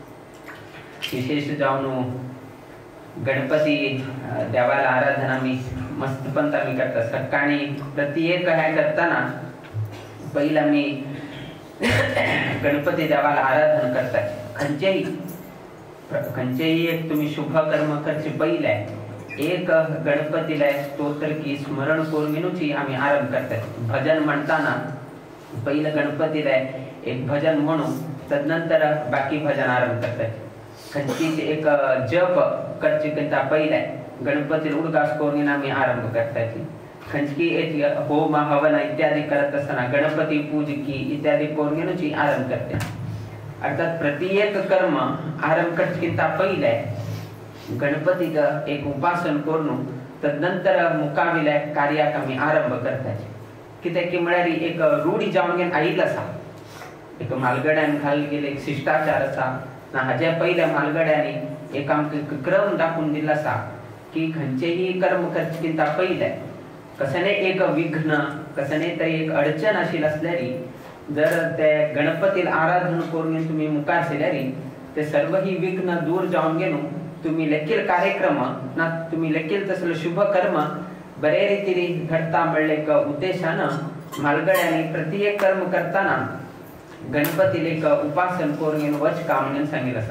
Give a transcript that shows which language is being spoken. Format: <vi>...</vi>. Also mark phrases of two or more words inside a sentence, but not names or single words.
<kok>विशेष जावन गणपती देवाला आराधना आमी मस्तपंत आमी करता। सकाळी प्रत्येक हे करताना पयलीं आमी गणपती देवाला आराधना करता। खंयचेय एक तुमी शुभ कर्म करचे पयले एक गणपतीला स्तोत्र की स्मरण करूनची आम्ही आरंभ करतात।</kok> <mr>भजन म्हणताना पहिलं गणपतीला एक भजन म्हणून तदनंतर बाकी भजन आरंभ करतात।</mr> <kok>खंयचीच एक जप करचे करता पहिले गणपतीला उदगास करून आम्ही आरंभ करतात। खंयची एक होम हवन इत्यादी करत असताना गणपती पूजकी इत्यादी करूनची आरंभ करते। अर्थात प्रत्येक कर्म आरंभ करता पहिले गणपती एक उपासन करून तदनंतर मुकाविल्या कार्याक आमी आरंभ करतात। कित्याक की म्हळ्यार एक रूढी जावन घेवन आयिल्लो आसा, एक म्हालगड्यान घाल गेले एक शिष्टाचार आसा ना हाजे पयल्या म्हालगड्यांनी एक आमकां क्रम दाखोवन दिल्लो आसा की खंयचेही कर्म करचे किंता पयले कसले एक विघ्न कसले तरी एक अडचण आशिल्ली आसल्यारी जर ते गणपतीला आराधना करून तुम्ही मुखार सरल्यारी ते सर्व ही विघ्न दूर जावन गेलो तुम्ही लेखील कार्यक्रम ना तुम्ही लेखील तसले शुभ कर्म बरे रीतीने घडता म्हणले एक उद्देशानं म्हालगड्यांनी प्रत्येक कर्म करताना गणपतीला एक उपासन करून वच काम म्हणून सांगितलं आसा।</kok>